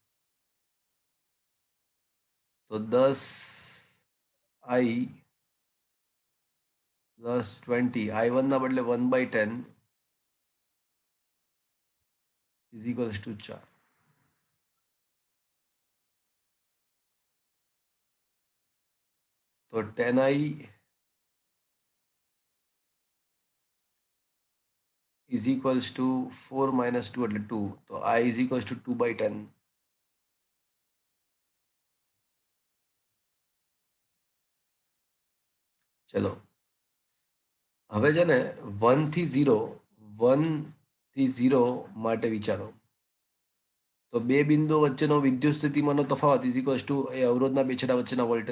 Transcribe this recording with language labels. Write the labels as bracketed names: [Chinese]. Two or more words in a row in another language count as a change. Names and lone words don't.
[Gujarati] તો 10i પ્લસ 20 I1 ના બદલે 1/10 [English] is equals to [Gujarati] 4. [English] તો 10i is equals to 4 minus 2 એટલે 2. તો I is equals to 2/10. [Gujarati] ચલો હવે છે ને 1 થી 0 માટે વિચારો. તો બે બિંદુઓ વચ્ચેનો વિદ્યુત સ્થિતિમાનનો તફાવત [English] is equals to [Gujarati] એ અવરોધના બે છેડા વચ્ચેના વોલ્ટેજ.